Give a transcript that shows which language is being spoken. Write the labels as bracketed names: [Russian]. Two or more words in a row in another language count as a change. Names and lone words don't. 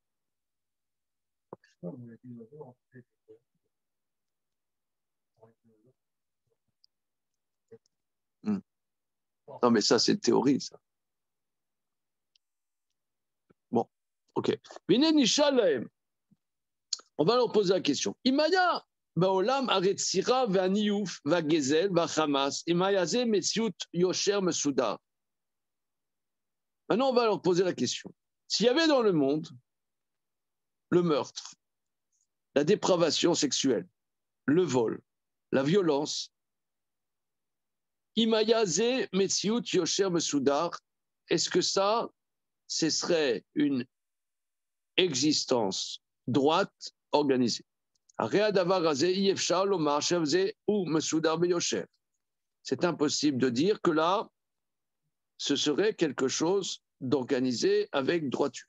[French] Non, mais ça, c'est une théorie, ça. Bon, ok. On va leur poser la question. [Hebrew] אם היה בעולם רציחה וניאוף וגזל וחמס, האם זה מציאות יושר מסודר. [French] Maintenant, on va leur poser la question. S'il y avait dans le monde le meurtre, la dépravation sexuelle, le vol, la violence, [Hebrew] האם זה מציאות יושר מסודר, [French] est-ce que ça, ce serait une existence droite organisée? C'est impossible de dire que là, ce serait quelque chose d'organisé avec droiture.